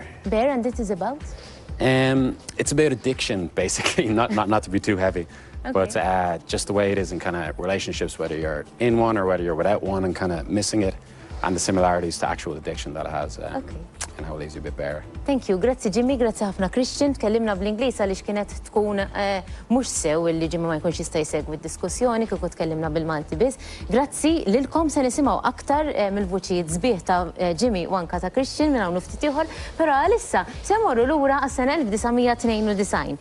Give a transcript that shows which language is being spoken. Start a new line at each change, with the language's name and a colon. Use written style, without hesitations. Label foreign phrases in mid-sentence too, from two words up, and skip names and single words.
English: Bear, and it is about? It's about addiction, basically, not to be too heavy. Okay. But just the way it is in kind of relationships, whether you're in one or whether you're without one, and kind of missing it, and the similarities to actual addiction that it has, and how it leaves you a bit bare. Thank you.
Maltese: Grazzi Jimmy, grazzi ħafna Christian. Tkellimna bl-Ingliż għaliex kienet tkun mhux sew illi Jimmy ma jkunx jista' jsegwi d-diskussjoni kieku tkellimna bil-Malti biss. Grazzi lilkom se nisimgħu aktar mill-vuċijiet sbieħ ta' Jimmy u anke ta' Christian minn hawn ftit ieħor, però għalissa se mmorru lura għas-sena 1992.